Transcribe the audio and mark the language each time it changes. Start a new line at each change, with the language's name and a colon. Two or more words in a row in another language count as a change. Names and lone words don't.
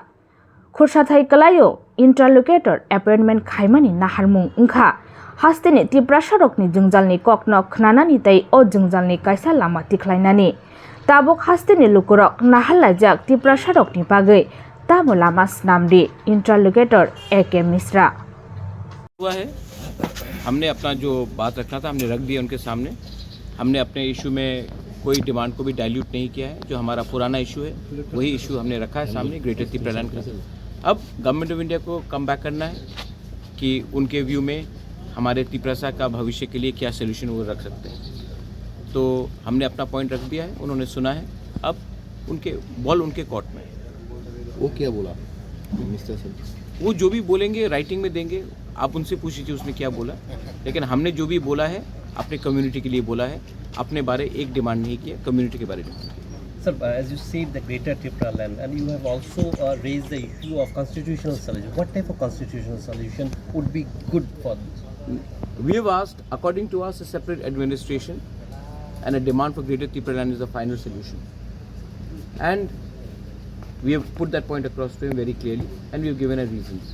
Kok Borok: Khursathai Kalayo
English: Interlocutor Appointment
Kok Borok: Khaimani Naharmung Ungkha Hasteni Tipra Sharokni Jungjalni Kokno Khnanani Tei O Jungjalni Kaisa Lama Tikhlainani Tabok Hasteni Lukurok Nahalajak Tipra Sharokni Bagai Tabo Lama Snamdi Interlocutor A.K Mishra
Hindi: हुआ है। हमने अपना जो बात रखना था हमने रख दिया उनके सामने। हमने अपने इशू में कोई डिमांड को भी डाइल्यूट नहीं किया है। जो हमारा पुराना इशू है वही इशू हमने रखा है सामने ग्रेटर तिप्रा लैंड का। अब गवर्नमेंट ऑफ इंडिया को
English: come back
Hindi: करना है कि उनके व्यू में हमारे तिप्रासा का भविष्य के लिए क्या सोल्यूशन वो रख सकते हैं। तो हमने अपना पॉइंट रख दिया है, उन्होंने सुना है। अब उनके बॉल उनके कोर्ट में। वो क्या बोला
English: mister sir?
Hindi: वो जो भी बोलेंगे राइटिंग में देंगे, आप उनसे पूछ लीजिए उसने क्या बोला। लेकिन हमने जो भी बोला है अपने कम्युनिटी के लिए बोला है, अपने बारे एक डिमांड नहीं किया, कम्युनिटी के बारे में।
English: Sir, as you said, the greater Tipra land, and you have also raised the issue of constitutional solution. What type of constitutional solution would be good for this? We have asked, according to us, a separate administration and a demand for greater Tipra land is the final solution. And we have put that point across to him very clearly, and we have given our reasons.